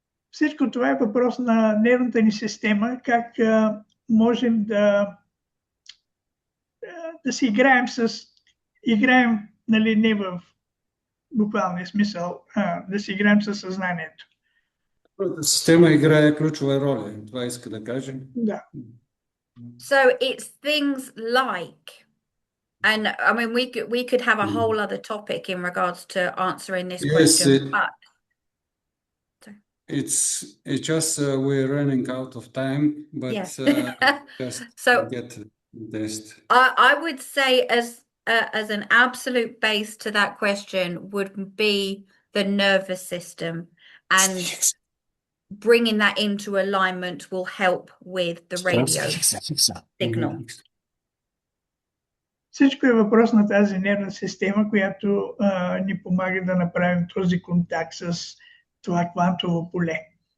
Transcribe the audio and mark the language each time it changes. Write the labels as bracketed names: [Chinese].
[Bulgarian] Всичко това е въпрос на нервната ни система, как можем да си играем, нали, не в буквалния смисъл, да си играем със съзнанието. Система играе ключова роля, това иска да кажем. Да. [English] So it's things like, and I mean we could have a whole other topic in regards to answering this question. It's just we're running out of time, but just so get this. I would say as an absolute base to that question would be the nervous system, and bringing that into alignment will help with the radio signal. [Bulgarian] Всичко е въпрос на тази нервна система, която ни помага да направим този контакт с това квантово поле.